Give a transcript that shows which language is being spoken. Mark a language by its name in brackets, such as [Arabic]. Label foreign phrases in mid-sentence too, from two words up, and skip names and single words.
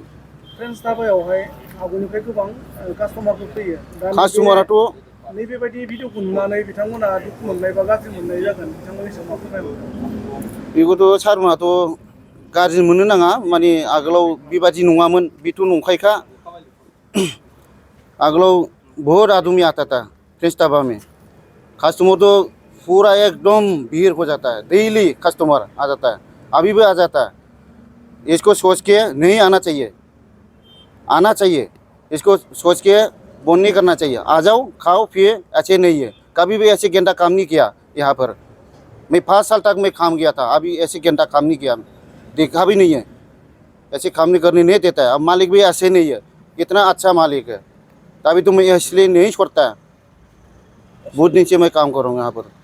[Bodo] फ्रेन्स दाबायावहाय आगोलनिफ्राय गोबां कास्टमारफोर फैयो कास्टमाराथ' नैबेबायदि भिडिअखौ नुनानै बिथांमोना दुखु मोननाय बा गाज्रि मोननाय जागोन बिथांमोननि सायाव मा फोरमायहरगोन बेखौथ' सारमोनाथ' गाज्रि मोननो नाङा माने आगोलाव बेबायदि नङामोन बेथ' नंखायखा आगोलाव [Hindi] बहुत आदमी आता था फ्रेंच ढाबा में कस्टमर तो पूरा एकदम भीड़ हो जाता है [English] daily customer [Hindi] आ जाता है अभी भी आ जाता है इसको सोच के नहीं आना चाहिए इसको सोच के बंद नहीं करना चाहिए आ जाओ खाओ पिए ऐसे नहीं है कभी भी ऐसे गंदा काम नहीं किया यहाँ पर मैं 5 साल तक मैं काम किया था अभी ऐसे गंदा काम नहीं किया देखा भी नहीं है ऐसे काम नहीं करने नहीं देता है अब मालिक भी ऐसे नहीं है इतना अच्छा मालिक है तभी तो मैं इसलिए नहीं छोड़ता है बहुत दिन से मैं काम कर रहा हूँ यहाँ पर